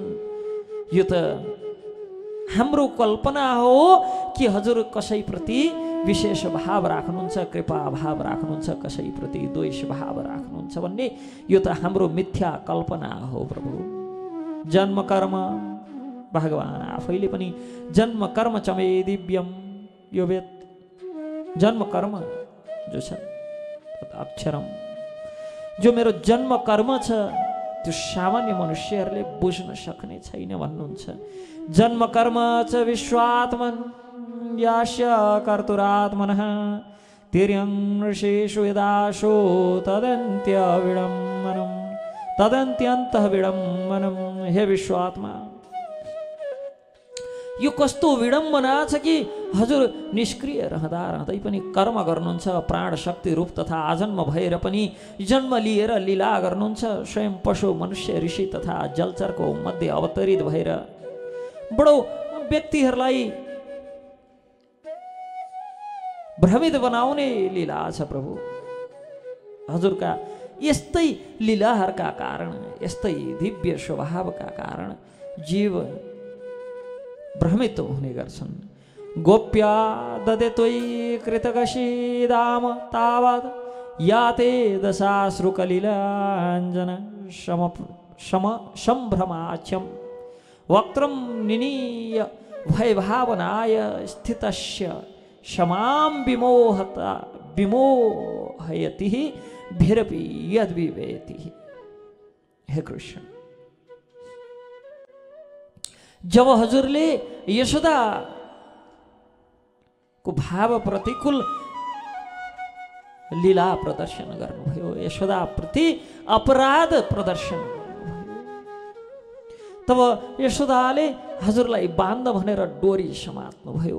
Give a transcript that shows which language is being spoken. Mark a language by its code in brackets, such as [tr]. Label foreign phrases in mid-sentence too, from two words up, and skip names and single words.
[ne] यो त हाम्रो कल्पना हो कि हजुर कसैप्रति विशेष भाव राख्नुहुन्छ, कृपा भाव राख्नुहुन्छ, कसैप्रति द्वेष भाव राख्नुहुन्छ भन्ने यो त हाम्रो मिथ्या कल्पना हो। प्रभु, जन्म कर्म भगवान आफैले पनि [sa] जन्म कर्म चमे दिव्यम, [ne] यो वेद जन्म कर्म जो छ अक्षरम, जो मेरो जन्म कर्म छ त्यो सामान्य मनुष्यहरूले बुझ्न सक्ने छैन भन्नुहुन्छ। [sa] जन्म कर्म च विश्वात्मन यास्य कर्तुरात्मनः तिर्यं ऋषेषु यदाशो तदन्त्य विडम्बनम्, तदन्त्यन्तः विडम्बनम्। [ne] हे विश्वात्मा, यो कस्तो विडम्बना छ कि हजुर निष्क्रिय रहँदा रहँदै पनि कर्म गर्नुहुन्छ, प्राण शक्ति रूप तथा आजन्म भएर पनि जन्म लिएर लीला गर्नुहुन्छ। स्वयं पशु मनुष्य ऋषि तथा जलचरको मध्ये अवतरित भएर बडो व्यक्तिहरूलाई भ्रमित बनाउने लीला छ। प्रभु, हजुरका यस्तै लीलाहरूका कारण, यस्तै दिव्य स्वभावका कारण जीव भ्रमित हुने गर्छन्। [sa] गोप्या ददे त्वयि कृतकशीदाम तावत् याते दशाश्रुकलिलाञ्जन सम्भ्रमाच्यं वक्त्रं निनीय भयभावनाय स्थितस्य क्षमां विमोहयति भिरपि यद्विवेति। [ne] हे कृष्ण, जब हजुरले यशोदा को भाव प्रतिकूल लीला प्रदर्शन गर्नुभयो, यशोदा प्रति अपराध प्रदर्शन गर्नुभयो, तब यशोदाले हजुरलाई बान्ध भनेर डोरी समात्नुभयो।